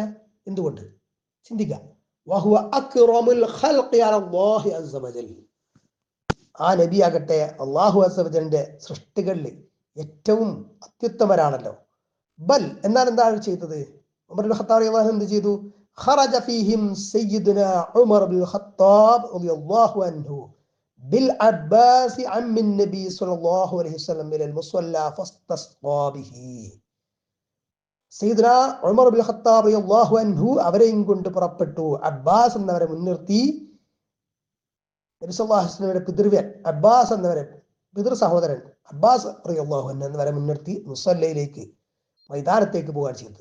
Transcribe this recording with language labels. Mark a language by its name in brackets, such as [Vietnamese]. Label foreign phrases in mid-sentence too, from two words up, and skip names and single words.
[Malayalam] എന്തുകൊണ്ട്? ചിന്തിക്കുക. [Arabic] وهو أكرم الخلق على الله عز وجل [Malayalam] ആ നബി ആകട്ടെ അല്ലാഹു അസ്സ വജലിന്റെ സൃഷ്ടികളിൽ ഏറ്റവും അത്യുത്തമരാണല്ലോ. ബൽ എന്നാൽ എന്താണ് ചെയ്തത്? ഉമർ ഇബ്നു ഖത്താബ് [Arabic] رضي الله عنه [Malayalam] എന്ത് ചെയ്തു? [Arabic] خرج فيهم سيدنا عمر بن الخطاب رضي الله عنه بالعباس عم النبي صلى الله عليه وسلم إلى المصلى فاستسقى به. [Malayalam] സയ്യിദ്ന ഉമർ ബിൻ ഖത്താബ് [Arabic] رضي الله عنه [Malayalam] അവരെയും കൊണ്ട് പുറപ്പെട്ടു. അബ്ബാസ് എന്നവരെ മുൻനിർത്തി നബി [Arabic] صلى الله عليه [Malayalam] വസല്ലമയുടെ പിതൃവ്യൻ അബ്ബാസ് എന്നവരെ പിതൃ സഹോദരൻ അബ്ബാസ് [Arabic] رضي الله عنه [Malayalam] എന്നവരെ മുൻനിർത്തി മുസല്ലയിലേക്ക് മൈതാനത്തേക്ക് പോകാൻ ചെയ്തത്.